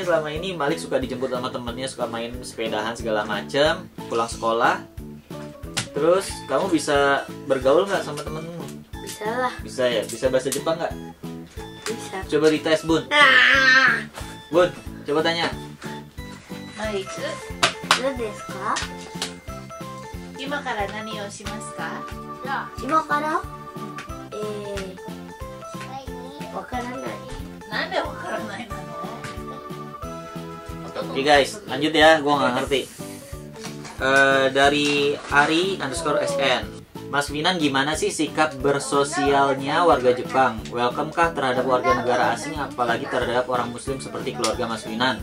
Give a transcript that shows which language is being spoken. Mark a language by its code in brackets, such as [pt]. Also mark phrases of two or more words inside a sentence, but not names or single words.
[id] Selama ini Malik suka dijemput sama temennya, suka main sepedahan segala macam, pulang sekolah. Terus kamu bisa bergaul nggak sama temenmu? Bisa lah. Bisa ya? Bisa bahasa Jepang nggak? Bisa. Coba dites Bun. Bun, coba tanya. baik. [ja] Lo desu ka? 今から何をしますか? 今からわからない。なんでわからないの? [id] Oke guys, lanjut ya, gue nggak ngerti. Dari Ari_SN, Mas Finan gimana sih sikap bersosialnya warga Jepang? Welcome kah terhadap warga negara asing, apalagi terhadap orang muslim seperti keluarga Mas Finan?